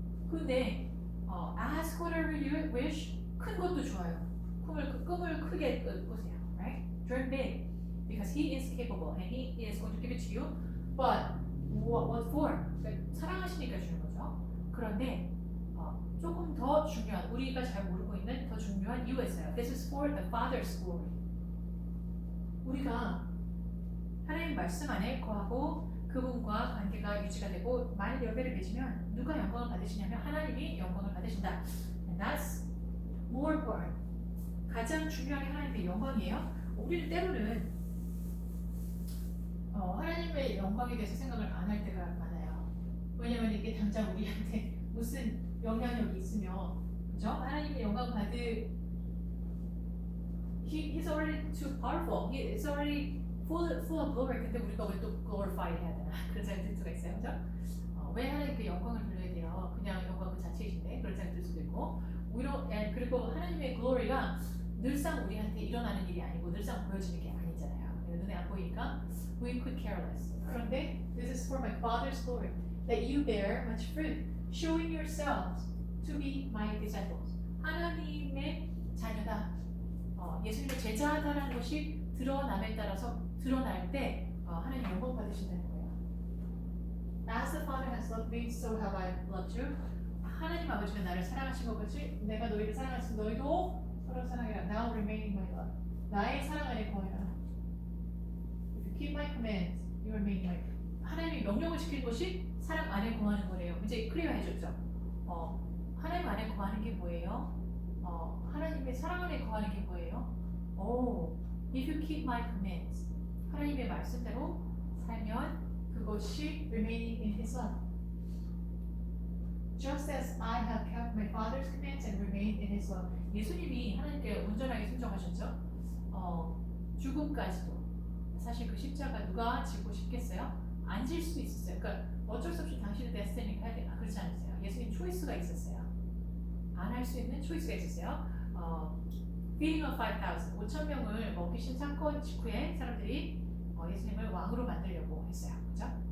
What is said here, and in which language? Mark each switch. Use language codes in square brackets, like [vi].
[en] 근데 ask whatever you wish, [ko] 큰 것도 좋아요. 꿈을 크게 꾸세요. [en] Right? Dream big, because He is capable and He is going to give it to you. But what for? [ko] 그러니까 사랑하시니까 주는 거죠. 그런데 조금 더 중요한, 우리가 잘 모르고 있는 더 중요한 이유가 있어요. [en] This is for the Father's glory. [ko] 우리가 하나님 말씀 안에 거하고 그분과 관계가 유지가 되고 많은 열매를 맺으면 누가 영광을 받으시냐면 하나님이 영광을 받으신다. [en] And that's more important. [ko] 가장 중요한 게 하나님의 영광이에요. 우리는 때로는 하나님의 영광에 대해서 생각을 안 할 때가 많아요. 왜냐면 이게 당장 우리한테 무슨 영향력이 있으며, 그죠? 하나님의 영광 받을 [en] He's already too powerful. He's already full of glory. [ko] 근데 우리가 왜 또 glorify 해야 되나? 그런 생각 들 수가 있어요, 그죠? 왜 하나님께 영광을 돌려야 돼요? 그냥 영광 그 자체이신데 그런 생각 들 수도 있고. 그리고 하나님의 glory가 늘상 우리한테 일어나는 일이 아니고 늘상 보여지는 게 아니잖아요. 눈에 안 보이니까 [en] we could care less. [ko] 그런데 [en] this is for my Father's glory, that you bear much fruit, showing yourselves to be my disciples. [ko] 하나님의 자녀다. 예수님의 제자다라는 것이 드러남에 따라서 드러날 때 하나님 영광 받으신다는 거예요. [en] As the Father has loved me, so have I loved you. [ko] 하나님 아버지가 나를 사랑하신 것 같이 내가 너희를 사랑하신 너희도 서로 사랑해라. [en] Now remain in my love. [ko] 나의 사랑 안에 거해라. [en] If you keep my commands, you remain in my love. [ko] 하나님이 명령을 시킨 것이 사랑 안에 거하는 거래요. 이제 클리어 해줬죠. 하나님 안에 거하는 게 뭐예요? 하나님의 사랑 안에 거하는 게 뭐예요? [en] If you keep my commands, [ko] 하나님의 말씀대로 살면 그것이 [en] remaining in His love. Just as I have kept my Father's commands and remained in His love. [ko] 예수님이 하나님께 온전하게 순종하셨죠. 죽음까지도. 사실 그 십자가 누가 지고 싶겠어요? 안 질 수도 있었어요. 그러니까 어쩔 수 없이 당신의 데스티니까 해야 돼. 그렇지 않으세요. 예수님 초이스가 있었어요. 안 할 수 있는 초이스가 있었어요. Feeding of 5,000명을 먹이신 사건 직후에 사람들이 예수님을 왕으로 만들려고 했어요. 그죠?